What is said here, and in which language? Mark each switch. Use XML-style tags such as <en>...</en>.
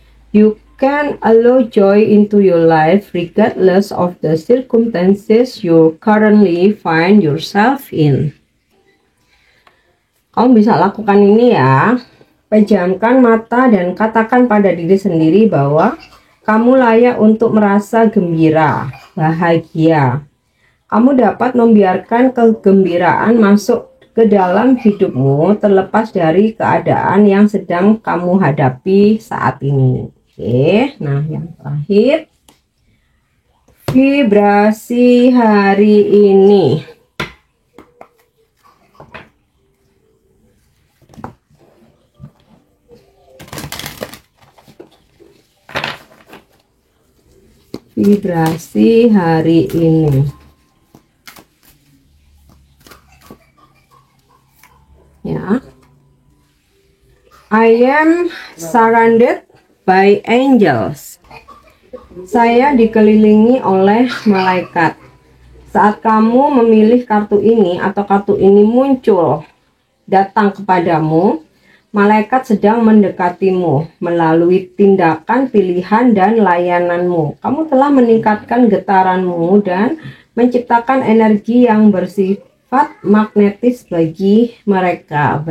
<en>You can allow joy into your life regardless of the circumstances you currently find yourself in.</en> <id>Kamu bisa lakukan ini ya. Pejamkan mata dan katakan pada diri sendiri bahwa kamu layak untuk merasa gembira, bahagia. Kamu dapat membiarkan kegembiraan masuk ke dalam hidupmu terlepas dari keadaan yang sedang kamu hadapi saat ini. Oke, nah yang terakhir, vibrasi hari ini. Vibrasi hari ini. Ya.</id> <en>I am surrounded by angels.</en> <id>Saya dikelilingi oleh malaikat. Saat kamu memilih kartu ini atau kartu ini muncul datang kepadamu, malaikat sedang mendekatimu melalui tindakan, pilihan, dan layananmu. Kamu telah meningkatkan getaranmu dan menciptakan energi yang bersifat magnetis bagi mereka.</id>